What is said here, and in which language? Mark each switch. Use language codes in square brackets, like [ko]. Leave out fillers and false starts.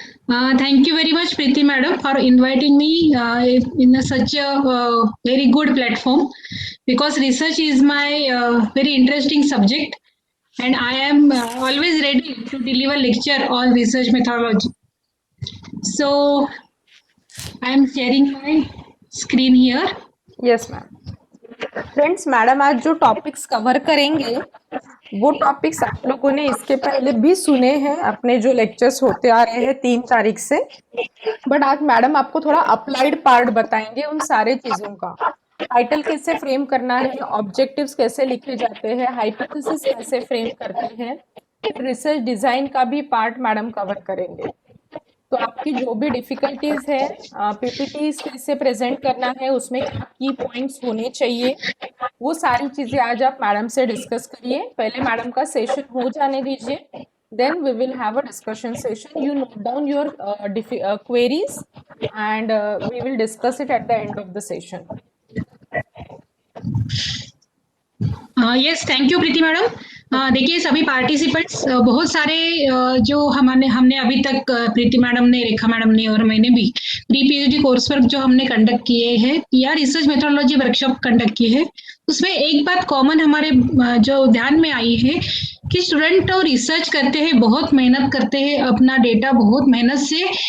[en] Thank you very much, Preeti Madam, for inviting me in such a very good platform, because research is my very interesting subject, and I am always ready to deliver lecture on research methodology. So I am sharing my screen here. Yes, ma'am. [hi] Friends, madam आज जो topics cover करेंगे वो topics आप लोगों ने इसके पहले भी सुने हैं, अपने जो लेक्चर्स होते आ रहे हैं 3 तारीख से। बट आज मैडम आपको थोड़ा अप्लाइड पार्ट बताएंगे उन सारे चीजों का। टाइटल कैसे फ्रेम करना है, ऑब्जेक्टिव्स कैसे लिखे जाते हैं, हाइपोथेसिस कैसे फ्रेम करते हैं, रिसर्च डिजाइन का भी पार्ट मैडम कवर करेंगे। तो आपकी जो भी डिफिकल्टीज है, पीपीटीज कैसे प्रेजेंट करना है, उसमें क्या की पॉइंट्स होने चाहिए, वो सारी चीजें आज आप मैडम से डिस्कस करिए। पहले मैडम का सेशन हो जाने दीजिए, [en] then we will have a discussion session. You note down your queries and we will discuss it at the end of the session. Yes, thank you Preeti madam. [hi] देखिए सभी participants, बहुत सारे जो हमने अभी तक प्रीति मैडम ने, रेखा मैडम ने और मैंने भी प्री पीएचडी कोर्स वर्क जो हमने कंडक्ट किए हैं या रिसर्च मेथोडोलॉजी वर्कशॉप कंडक्ट किए हैं, उसमें एक बात कॉमन हमारे जो ध्यान में आई है कि स्टूडेंट तो रिसर्च करते हैं, बहुत मेहनत करते हैं, अपना डेटा बहुत मेहनत से